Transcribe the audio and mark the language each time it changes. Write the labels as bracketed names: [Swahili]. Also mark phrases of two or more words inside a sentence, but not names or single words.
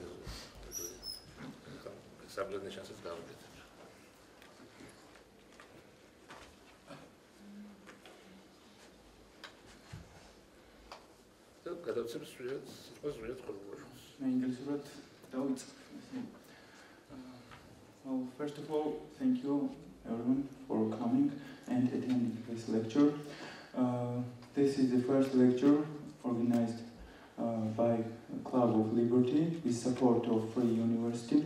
[Georgian] საბრძოლო შანსებს გავაკეთებ. გადავცემ სრულად ხოლმე. ინგლისურად დავიწყებ. [English] Well, first of all, thank you everyone for coming and attending this lecture. This is the first lecture organized by Club of Liberty with support of Free University.